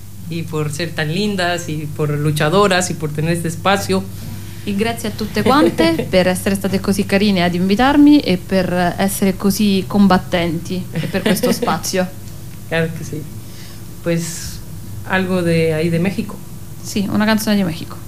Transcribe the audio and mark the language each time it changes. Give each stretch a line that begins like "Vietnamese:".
Spanish: Y por ser tan lindas y por luchadoras y por tener este espacio. Y gracias
Italian: a tutte quante per essere state così carine ad invitarmi e per essere così combattenti per questo spazio.
Spanish: Claro que sí. Pues algo de ahí de México. Sí, una canción de México.